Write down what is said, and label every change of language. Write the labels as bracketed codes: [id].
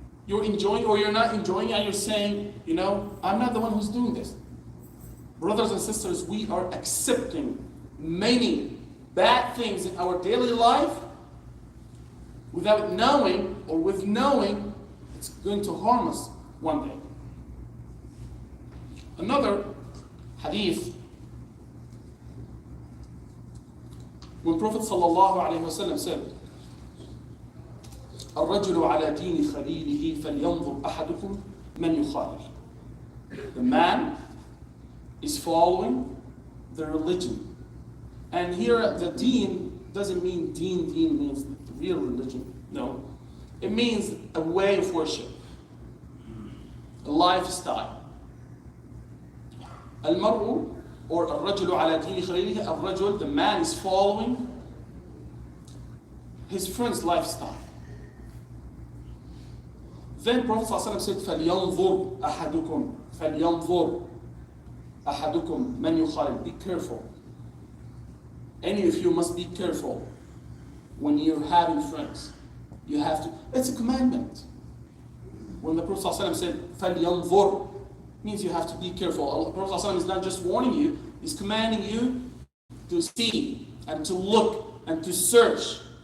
[en] you're enjoying or you're not enjoying, and you're saying, I'm not the one who's doing this. Brothers and sisters, we are accepting many bad things in our daily life without knowing, or with knowing it's going to harm us one day. Another hadith, when Prophet ﷺ said, [ar] الرجل على دين خليله فلينظر أحدكم من يخالل. [en] The man is following the religion. And here the deen doesn't mean deen means the real religion. No. It means a way of worship, a lifestyle. [ar] المرء [en] or [ar] الرجل على دين خليله, الرجل, [en] the man is following his friend's lifestyle. Then Prophet ﷺ said, [ar] فَلْيَنْظُرْ أَحَدُكُمْ فَلْيَنْظُرْ أَحَدُكُمْ مَنْ يُخَالِلْ. [en] Be careful. Any of you must be careful when you're having friends. You have to, it's a commandment. When the Prophet ﷺ said, فَلْيَنْظُرْ, means you have to be careful. The Prophet ﷺ is not just warning you, he's commanding you to see and to look and to search.